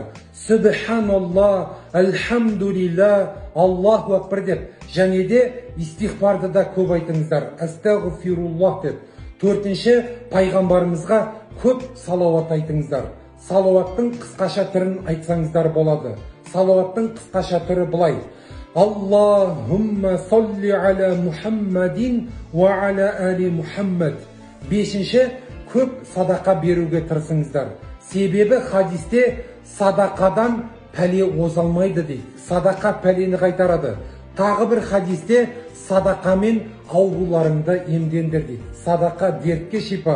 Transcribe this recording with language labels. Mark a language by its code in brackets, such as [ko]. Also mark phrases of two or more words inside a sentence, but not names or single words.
[ar] سبحان الله الحمد لله الله أكبر деп. [kk] Және де истихбарды да көп айтыңыздар. Астағфируллах деп. Төртінші, пайғамбарымызға көп салауат айтыңыздар. Салауаттың қысқаша түрін айтсаңыздар болады. Салауаттың қысқаша түрі былай: [ar] اللهم صل على محمد وعلى آل محمد. [kk] Бесінші, көп садақа беруге тырысыңыздар. Себебі хадисте садақадан пәле озалмайды дейді. Садақа пәлені қайтарады. Тағы бір хадисте садақамен ауруларыңды емдендір дейді. Садақа дертке шипа.